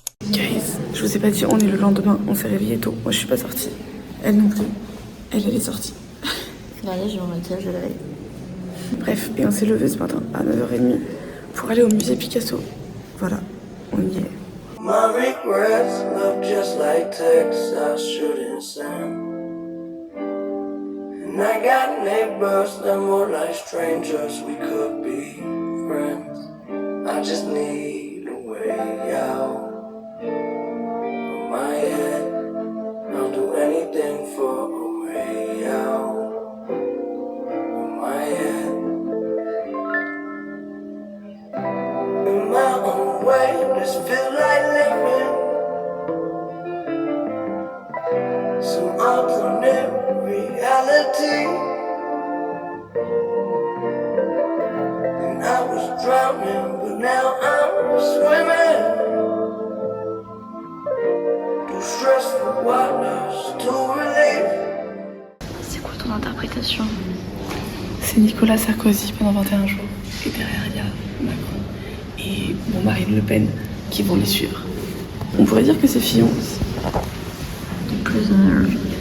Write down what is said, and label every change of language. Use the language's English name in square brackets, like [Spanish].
[French] Guys, je vous ai pas dit, on est le lendemain, on s'est réveillé tôt. Moi je suis pas sortie, elle non plus. Elle est sortie. Regardez, j'ai mon maquillage de la veille. Bref, et on s'est levé ce matin à 9h30 pour aller au musée Picasso. Voilà, on y est. [English] My regrets look just like texts I shouldn't send. And I got neighbors that more like strangers, we could be friends. I just need a way out of my head. I'll do anything for a way out of my head. In my own way, this feel like living some alternate reality. And I was drowning, but now I'm swimming through stressful waters to relief. [French] C'est quoi ton interprétation? C'est Nicolas Sarkozy pendant 21 jours. Et derrière, il y a Macron et Marine Le Pen qui vont les suivre. On pourrait dire que c'est Fillon aussi. [English] Prisoner.